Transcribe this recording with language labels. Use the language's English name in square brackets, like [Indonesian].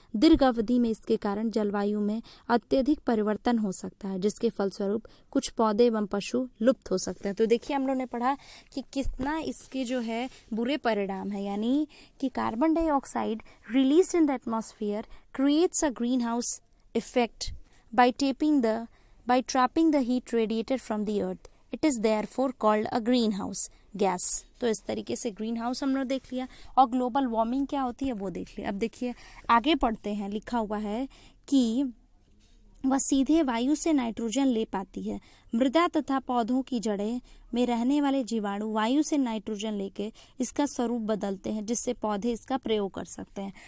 [Hindi] दीर्घ अवधि में इसके कारण जलवायु में अत्यधिक परिवर्तन हो सकता है, जिसके फलस्वरूप कुछ पौधे एवं पशु लुप्त हो सकते हैं। तो देखिए, हम लोग ने पढ़ा कि कितना इसके जो है बुरे परिणाम है, यानी कि [English] Carbon dioxide released in the atmosphere creates a greenhouse effect by trapping the heat radiated from the earth. It is therefore called a greenhouse gas. [Hindi] तो इस तरीके से ग्रीन हाउस हम लोग देख लिया, और ग्लोबल वार्मिंग क्या होती है वो देख लिया। अब देखिए आगे पढ़ते हैं। लिखा हुआ है कि वह सीधे वायु से नाइट्रोजन ले पाती है। मृदा तथा पौधों की जड़ें में रहने वाले जीवाणु वायु से नाइट्रोजन लेके इसका स्वरूप बदलते हैं, जिससे पौधे इसका प्रयोग कर सकते हैं।